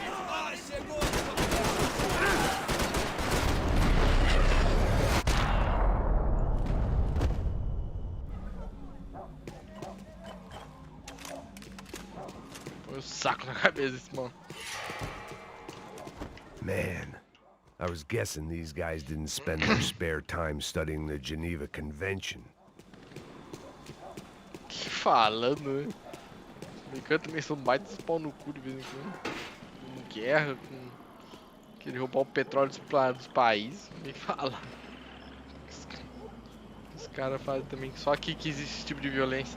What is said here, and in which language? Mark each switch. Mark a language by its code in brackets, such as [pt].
[pt] Ah, chegou! Põe o saco na cabeça desse mano. [en] Man, I was guessing these guys didn't spend their spare time studying the Geneva Convention. [pt] Que falando, né? Os americanos também são baitas pau no cu de vez em quando. Com guerra, com... querer roubar o petróleo dos países. Me fala. Os caras fazem também só aqui que existe esse tipo de violência.